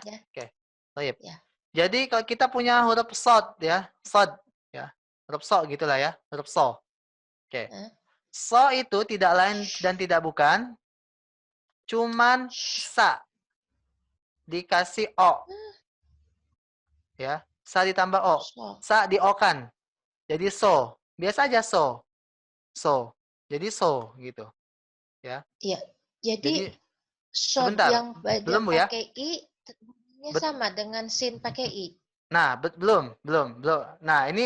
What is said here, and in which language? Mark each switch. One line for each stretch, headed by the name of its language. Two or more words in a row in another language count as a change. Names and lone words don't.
Indonesian: Ya. Oke. Baik. Ya. Jadi kalau kita punya huruf shod ya, shod ya. Huruf so gitulah ya, huruf so. Oke. So itu tidak lain dan tidak bukan cuman sa dikasih o. Ya, sa ditambah o. Sa di o kan. Jadi so. Biasa aja so. So. Jadi so gitu. Ya. Iya. Jadi short sebentar. yang Belum, Bu ya? pakai i sama dengan sin pakai i. Nah, belum. Nah, ini